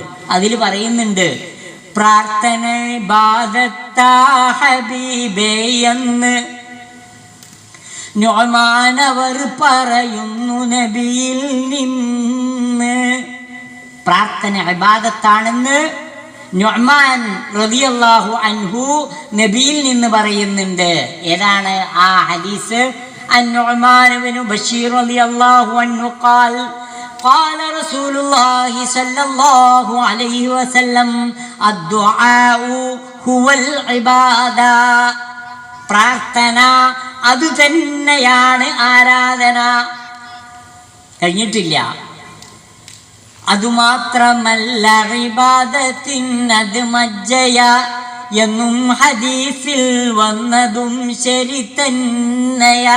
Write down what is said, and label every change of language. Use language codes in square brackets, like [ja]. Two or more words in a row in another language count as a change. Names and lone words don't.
[ml] അതിൽ പറയുന്നുണ്ട്, പ്രാർത്ഥന ഇബാദത്താ ഹബീബേ എന്ന് നുഅ്മാനവർ പറയുന്നു നബിയിൽ നിന്ന്. പ്രാർത്ഥന ഇബാദത്താണെന്ന് നുഅ്മാൻ [ar] رضي الله عنه [ml] നബിയിൽ നിന്ന് പറയുന്നുണ്ട്. ഏതാണ് ആ ഹദീസ്? [ar] النعمان بن بشير رضي الله عنه قال قال رسول الله صلى الله عليه وسلم الدعاء هو العبادة. [ml] പ്രാർത്ഥന അത് തന്നെയാണ് ആരാധന. കഴിഞ്ഞിട്ടില്ല. അതുമാത്രമല്ല ഇബാദത്തിനത് മജ്ജയ എന്നും ഹദീസിൽ വന്നതും ശരി തന്നെയാ.